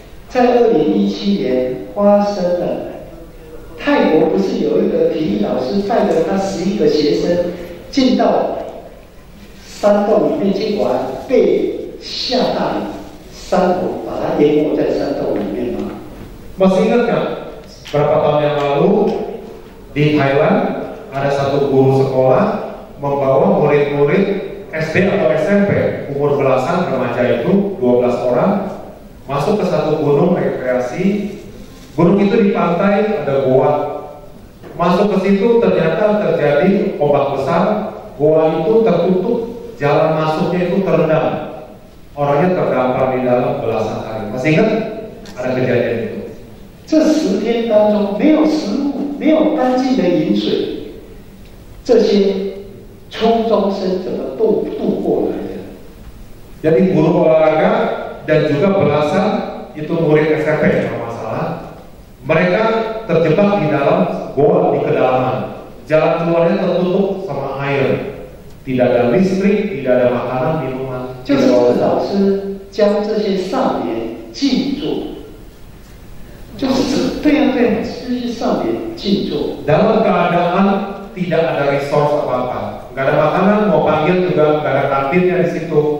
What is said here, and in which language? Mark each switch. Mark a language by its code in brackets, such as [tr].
[zh] 在2017年发生了，泰国不是有一个体育老师带着他11个学生进到山洞里面去玩，被下大雨，山洪把他淹没在山洞里面吗？ [id] Masih ingat nggak berapa tahun yang lalu di Thailand ada satu guru sekolah membawa murid-murid SD atau SMP umur belasan remaja itu 12 orang masuk ke satu gunung rekreasi. Gunung itu di pantai ada goa. Masuk ke situ ternyata terjadi ombak besar. Goa itu tertutup, jalan masuknya itu terendam. Orangnya terdampar di dalam belasan hari. Masih ingat ada kejadian itu? [zh] 这10天当中没有食物，没有干净的饮水，这些初中生怎么度过来的？ [id] Jadi guru olahraga dan juga belasan itu murid SMP kalau masalah Mereka terjebak di dalam goa, di kedalaman. Jalan keluarnya tertutup sama air. Tidak ada listrik, tidak ada makanan, minuman. [zh] 就是老师将这些少年静坐，就是对呀、对呀、这些少年静坐。 [id] Dalam keadaan tidak ada resource apa-apa, nggak ada makanan, mau panggil juga nggak ada kantinnya di situ.